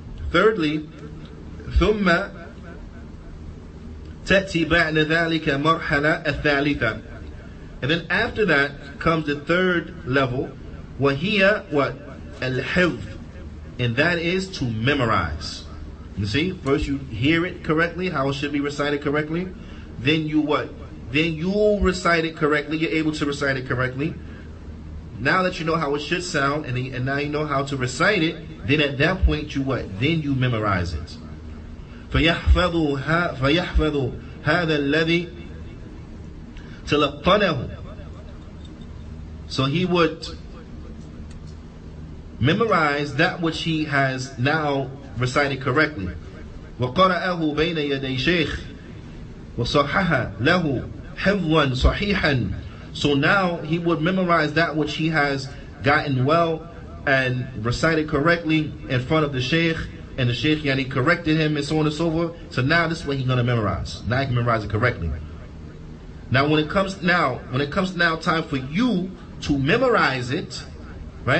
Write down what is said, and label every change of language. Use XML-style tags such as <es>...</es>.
<ar>Thirdly, ثم تأتي بعد ذلك مرحلة الثالثة.</ar> <en>And then after that comes the third level,</en> <ar>وهي</ar> <en>what?</en> <ar>الحفظ.</ar> <en>And that is to memorize. You see, first you hear it correctly, how it should be recited correctly. Then you what? Then you recite it correctly. You're able to recite it correctly. Now that you know how it should sound, and now you know how to recite it, then at that point you what? Then you memorize it.</en> <ar>فيحفظ هذا الذي تلقنه.</ar> <en>So he would memorize that which he has now recited correctly.</en> <ar>وقرأه بين يدي شيخ وصحح له حفظا صحيحا.</ar> <en>So now he would memorize that which he has gotten well and recited correctly in front of the sheikh, and the sheikh corrected him and so on and so forth. So now this is what he's going to memorize. Now he can memorize it correctly. Now when it comes now time for you to memorize it, right?</en>